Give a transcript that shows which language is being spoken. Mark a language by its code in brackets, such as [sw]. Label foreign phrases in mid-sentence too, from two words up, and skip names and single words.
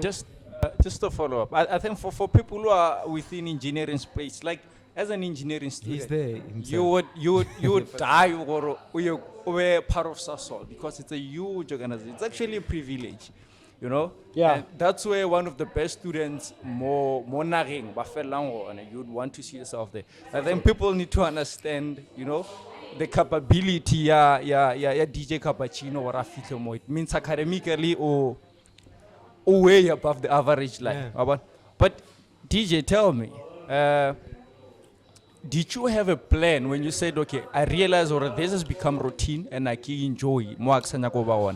[en] Just to follow up, I think for people who are within engineering space, like as an engineering He's student, there himself. you would die or you were part of Sasol because it's a huge organization. It's actually a privilege, you know. Yeah. And that's where one of the best students [tn] more nageng ba felang gona, [en] and you'd want to see yourself there. I think people need to understand, you know, the capability ya DJ Cappuccino or Rafito Mo. It means academically or way above the average line. Yeah. But DJ, tell me, did you have a plan when you said, okay, I realize or this has become routine and I can enjoy more one?